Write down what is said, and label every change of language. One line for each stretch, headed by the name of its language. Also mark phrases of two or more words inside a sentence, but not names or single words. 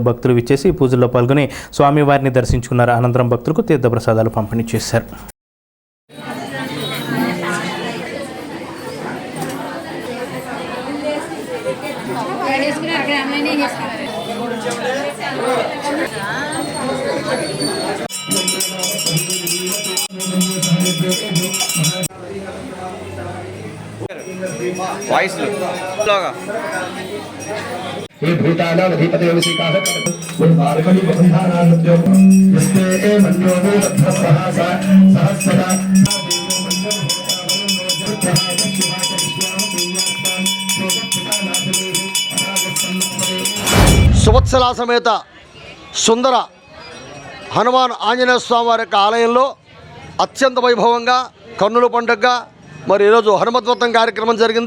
Telugu: భక్తులు విచ్చేసి పూజల్లో పాల్గొని స్వామివారిని దర్శించుకున్నారు. అనంతరం భక్తులకు తీర్థప్రసాదాలు పంపిణీ చేశారు. చేసుకుని అక్కడ అమ్మాయిని చేసుకున్నారు.
Sanskrit: हे भूतानामधिपते वशिकाः उन्मार्गणि बन्धानानुद्योगो यस्ते मन्योनो रत्नस्वः सहस्रदा
Telugu: సువత్సల సమేత సుందర హనుమాన్ ఆంజనేయ స్వామి వారి యొక్క ఆలయంలో అత్యంత వైభవంగా కన్నుల పండుగగా మరి ఈరోజు హనుమద్వ్రతం కార్యక్రమం జరిగింది.